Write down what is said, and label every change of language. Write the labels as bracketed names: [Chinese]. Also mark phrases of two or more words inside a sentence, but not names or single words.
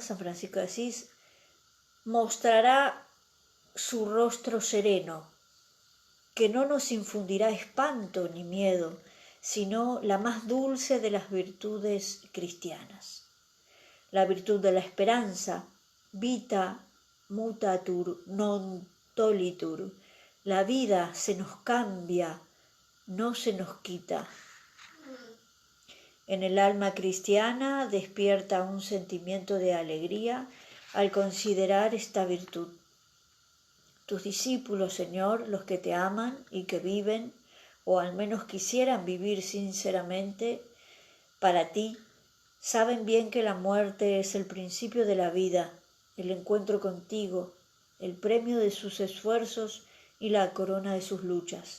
[Spanish] San Francisco de Asís, mostrará su rostro sereno, que no nos infundirá espanto ni miedo, sino la más dulce de las virtudes cristianas. La virtud de la esperanza, [Latin] vita mutatur non tolitur. [Spanish] La vida se nos cambia, no se nos quita. En el alma cristiana despierta un sentimiento de alegría al considerar esta virtud. Tus discípulos, Señor, los que te aman y que viven, o al menos quisieran vivir sinceramente, Para ti, saben bien que la muerte es el principio de la vida, el encuentro contigo, el premio de sus esfuerzos y la corona de sus luchas.